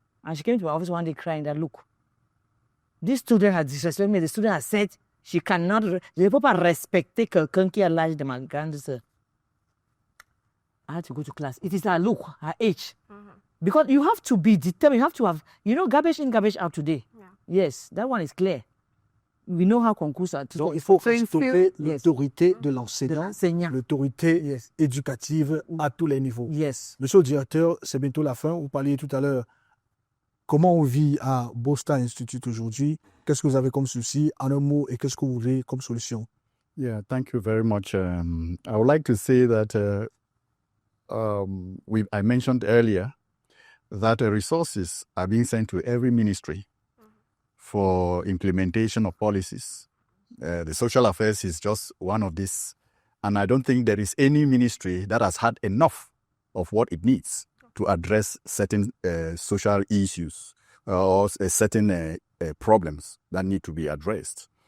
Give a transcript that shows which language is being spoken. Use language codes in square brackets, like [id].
[en] And she came to my office one day crying that, look, this student has disrespected me. The student has said she cannot, [fr] je ne peux pas respecter quelqu'un qui a l'âge de ma grande sœur. [en] I had to go to class. It is her look, her age. Because you have to be determined. You have to have, garbage in, garbage out today. Yeah. Yes, that one is clear. We know how concours are. [fr] Donc, il faut stopper l'autorité de l'enseignant, l'autorité éducative à tous les niveaux. [en] Yes. [fr] Monsieur le directeur, c'est bientôt la fin. Vous parliez tout à l'heure comment on vit à Borstal Institute aujourd'hui. Qu'est-ce que vous avez comme souci en un mot et qu'est-ce que vous voulez comme solution? [en] Yeah, thank you very much. I would like to say that I mentioned earlier that resources are being sent to every ministry for implementation of policies. The social affairs is just one of these. And I don't think there is any ministry that has had enough of what it needs to address certain social issues or certain problems that need to be addressed.